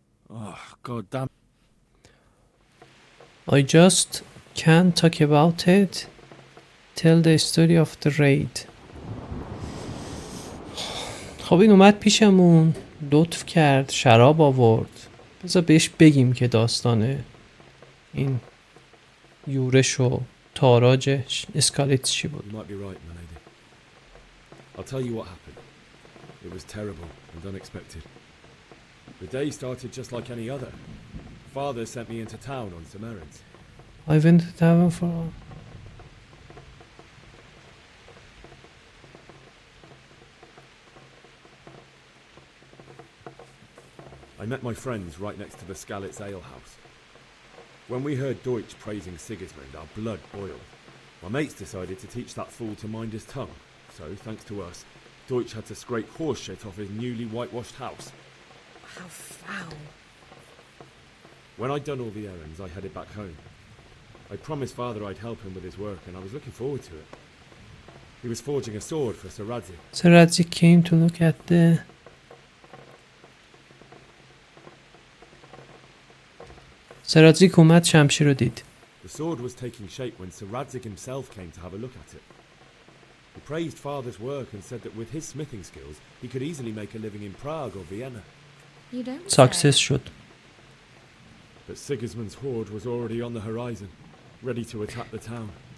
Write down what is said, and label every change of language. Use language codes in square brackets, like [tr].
[en] Oh, God damn. I just can't talk about it. Tell the story of the raid. [fa] خب این اومد پیشمون، لطف کرد، شراب آورد. بذار بهش بگیم که داستانه این یورش و تاراج اسکالیت چی بود. [en] You might be right, my lady. I'll tell you what happened. It was terrible and unexpected. The day started just like any other. Father sent me into town on some errands. I went to town for... I met my friends right next to the Skalitz Ale House. When we heard Deutsch praising Sigismund, our blood boiled. My mates decided to teach that fool to mind his tongue. So, thanks to us, Deutsch had to scrape horse shit off his newly whitewashed house. How foul. When I'd done all the errands, I headed back home. I promised Father I'd help him with his work, and I was looking forward to it. He was forging a sword for Sir Radzik. Sir Radzik came to look at the... [fa] Sir Radzik اومد شمشیر رو دید. [en] The sword was taking shape when Sir Radzik himself came to have a look at it. He praised Father's work and said that with his smithing skills, he could easily make a living in Prague or Vienna. You don't [fa] Success شد. [en] But Sigismund's horde was already on the horizon, ready to attack the town.